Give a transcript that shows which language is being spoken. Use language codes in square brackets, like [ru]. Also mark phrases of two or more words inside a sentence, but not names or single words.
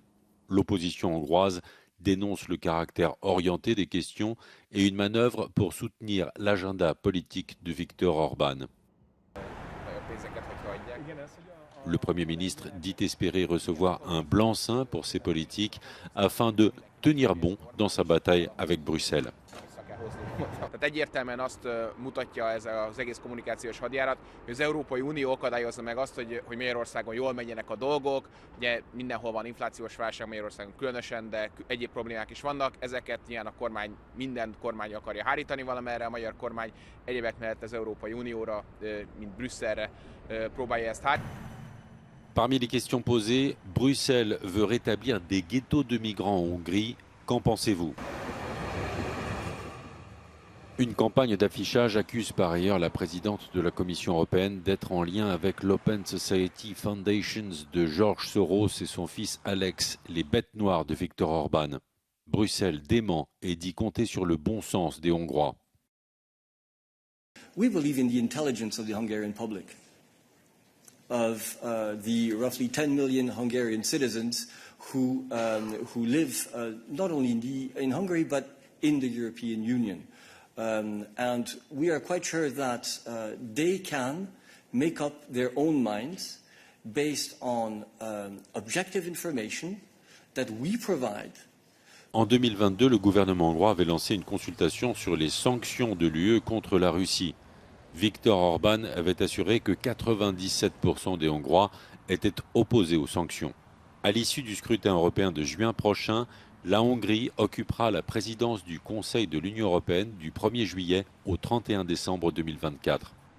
[fr] L'opposition hongroise dénonce le caractère orienté des questions et une manœuvre pour soutenir l'agenda politique de Viktor Orban. Le Premier ministre dit espérer recevoir un blanc-seing pour ses politiques afin de tenir bon dans sa bataille avec Bruxelles. [hu] Tehát egyértelműen azt mutatja ez az egész kommunikációs hadjárat, hogy az Európai Unió akadályozza meg azt, hogy Magyarországon jól menjenek a dolgok. Ugye mindenhol van inflációs válság, Magyarországon különösen, de egyéb problémák is vannak. Ezeket ilyen a kormány, minden kormány akarja hárítani valamerre, a magyar kormány egyébek mellett az Európai Unióra, mint Brüsszelre próbálja ezt hárítani. [fr] Parmi les questions posées, Bruxelles veut rétablir des ghettos de migrants en Hongrie. Qu'en pensez-vous ? Une campagne d'affichage accuse par ailleurs la présidente de la Commission européenne d'être en lien avec l'Open Society Foundations de George Soros et son fils Alex, les bêtes noires de Viktor Orban. Bruxelles dément et dit compter sur le bon sens des Hongrois. [en] We believe in the intelligence of the Hungarian public, of the roughly 10 million Hungarian citizens who live not only in Hungary but in the European Union. And we are quite sure that they can make up their own minds based on objective information that we provide. [fr] En 2022, le gouvernement hongrois avait lancé une consultation sur les sanctions de l'UE contre la Russie. Viktor Orban avait assuré que 97% des Hongrois étaient opposés aux sanctions. À l'issue du scrutin européen de juin prochain, la Hongrie occupera la présidence du Conseil de l'Union européenne du 1er juillet au 31 décembre 2024.